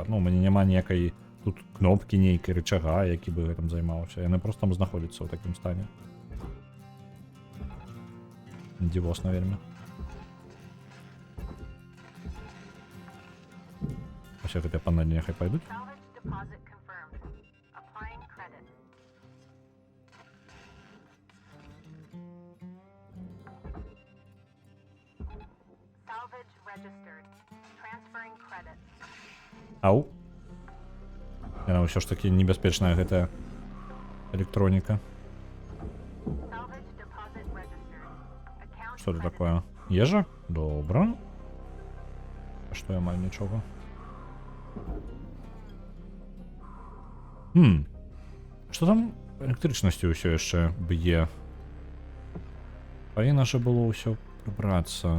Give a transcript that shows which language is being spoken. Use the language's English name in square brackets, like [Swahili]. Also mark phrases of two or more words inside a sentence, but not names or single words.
[Belarusian] Ну, у мяне няма ніякай тут кнопкі нейкай рычага, які бы гэтым займаўся. Яны проста там знаходзяцца ў такім стане. Дзівосна вельмі. Усе гэтыя панелі няхай пайдуць. [English] Salvage deposit confirmed. Applying credit. Salvage registered. Transferring credits. Ау. [Belarusian] Яна ўсё ж такі небяспечная гэтая электроніка. [English] Salvage deposit registered. Account [Belarusian] Што это [English] credited. [Belarusian] такое? Ежа? Добра. А што я маю нічога? Што там электрычнасцю ўсё яшчэ б'е? Павінна жа было ўсё прыбрацца.